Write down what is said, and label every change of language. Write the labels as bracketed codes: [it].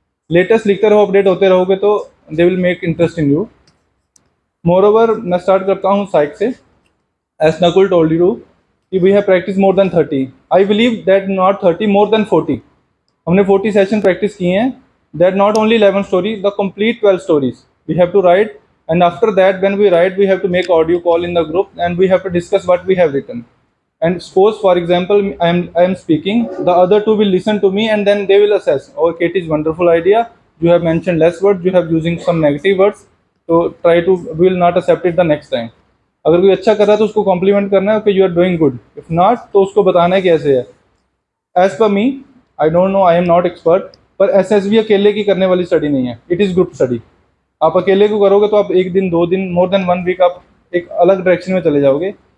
[hi] Latest लिखते रहो, update होते रहोगे तो [en] They will make interest in you. Moreover, [hi] मैं स्टार्ट करता हूँ साइक से। [en] As Nakul told you कि we have practice more than 30। I believe that not 30, more than 40। [hi] हमने 40 सेशन प्रैक्टिस किए हैं। [en] That not only 11 story, the complete 12 stories we have to write. And after that, when we write, we have to make audio call in the group and we have to discuss what we have written. And suppose, for example, I am speaking, the other two will listen to me and then they will assess, oh, Katie's wonderful idea, you have mentioned less words, you have using some negative words, so try to, we will not accept it the next time. [hi] अगर कोई अच्छा कर रहा है तो उसको complement करना है कि [en] You are doing good. If not [hi] तो उसको बताना है कैसे है। [en] as per me, I don't know, I am not expert, [hi] पर SSB अकेले की करने वाली स्टडी नहीं है, [en] It is group study. [hi] आप अकेले को करोगे तो आप एक दिन, 2 दिन, [en] more than 1 week [hi] आप एक अलग डायरेक्शन में चले जाओगे।